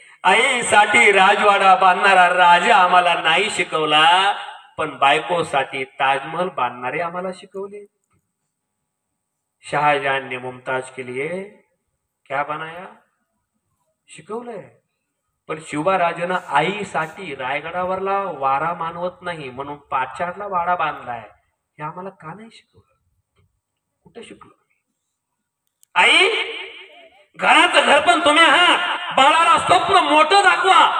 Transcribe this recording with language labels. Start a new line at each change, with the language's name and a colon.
Marathi: आईसाठी राजवाडा बांधणारा राजा आम्हाला नाही शिकवला, पण बायकोसाठी ताजमहल बांधणारे आम्हाला शिकवले.
Hindi: शाहजहां ने मुमताज के लिए क्या बनाया,
Marathi: शिकवलंय. पण शिवराजानं आईसाठी रायगडावरला वारा मानवत नाही म्हणून पाचाडला वाडा बांधलाय. हे आम्हाला का नाही शिकवलं? कुठे शिकलो? आई, घराचं घर पण तुम्ही आहात. बाळाला स्वप्न मोठं दाखवा.